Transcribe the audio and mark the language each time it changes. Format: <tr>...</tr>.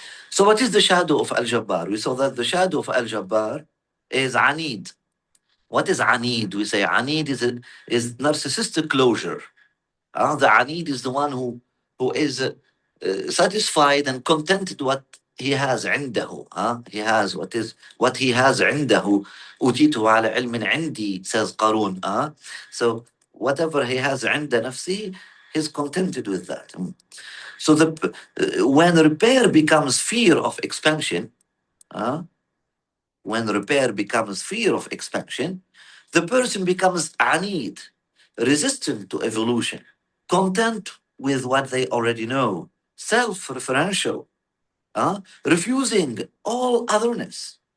<en>So what is the shadow of Al-Jabbar? We saw that the shadow of Al-Jabbar is Anid. What is Anid? We say Anid is narcissistic closure. The Anid is the one who is satisfied and contented what he has</en> <ar>عنده.</ar> <en>He has what he has</en> <ar>عنده. أوتيته على علم عندي,</ar> <en>says Qarun. So whatever he has</en> <ar>عند نفسه,</ar> <en>he's contented with that. So when repair becomes fear of expansion, when repair becomes fear of expansion, the person becomes anid, resistant to evolution, content with what they already know, self-referential, refusing all otherness.</en>